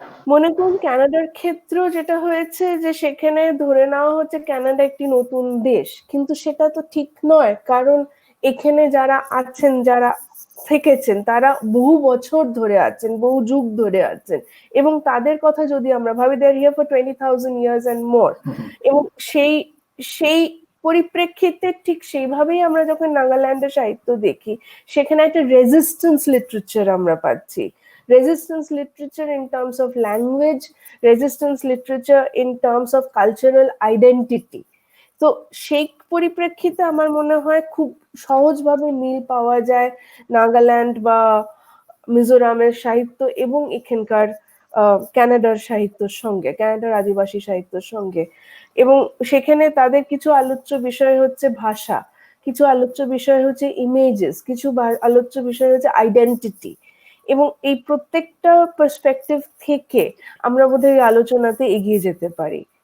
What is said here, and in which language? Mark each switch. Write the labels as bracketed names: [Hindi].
[Bangla] মনে করুন কানাডার ক্ষেত্রেও যেটা হয়েছে যে সেখানে ধরে নেওয়া হচ্ছে কানাডা একটি নতুন দেশ, কিন্তু সেটা তো ঠিক নয়, কারণ এখানে যারা আছেন, যারা থেকেছেন, তারা বহু বছর ধরে আছেন, বহু যুগ ধরে আছেন, এবং তাদের কথা যদি আমরা ভাবি, দে আর here for 20,000 years and more, এবং সেই পরিপ্রেক্ষিতে ঠিক সেইভাবেই আমরা যখন নাগাল্যান্ডের সাহিত্য দেখি, সেখানে একটা রেজিস্ট্যান্স লিটারেচার আমরা পাচ্ছি। [English] Resistance literature in terms of language, resistance literature in terms of cultural identity. [Bangla] তো সেই পরিপ্রেক্ষিতে আমার মনে হয় খুব সহজভাবে মিল পাওয়া যায় নাগাল্যান্ড বা মিজোরামের সাহিত্য এবং এখানকার কানাডার সাহিত্যের সঙ্গে, কানাডার আদিবাসী সাহিত্যের সঙ্গে। এবং সেখানে তাদের কিছু আলোচ্য বিষয় হচ্ছে ভাষা, কিছু আলোচ্য বিষয় হচ্ছে ইমেজেস, কিছু আলোচ্য বিষয় হচ্ছে আইডেন্টিটি, এবং এই প্রত্যেকটা পার্সপেক্টিভ থেকে আমরা বোধহয় আলোচনাতে এগিয়ে যেতে পারি।